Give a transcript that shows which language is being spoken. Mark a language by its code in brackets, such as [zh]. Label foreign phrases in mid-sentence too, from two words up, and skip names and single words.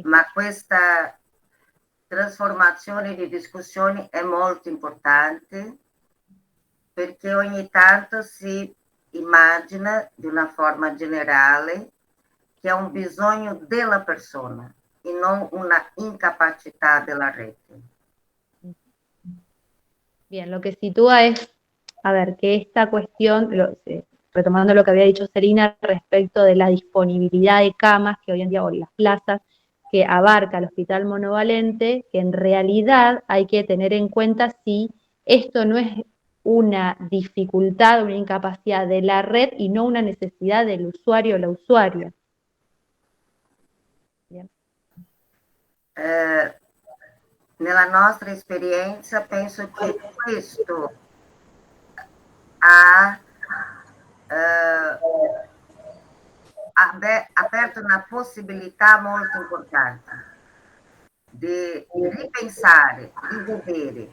[it] Ma questa trasformazione di discussioni è molto importante perché ogni tanto si immagina di una forma generale che è un bisogno della persona e non una incapacità della rete. [es] Bien, lo que sitúa es, a ver, que esta cuestión, retomando lo que había dicho Celina respecto de la disponibilidad de camas que hoy en día, o las plazas que abarca el hospital monovalente, que en realidad hay que tener en cuenta si esto no es una dificultad, una incapacidad de la red y no una necesidad del usuario o la usuaria. Bien. [it] Nella nostra esperienza penso che questo ha aperto una possibilità molto importante di ripensare, di vedere.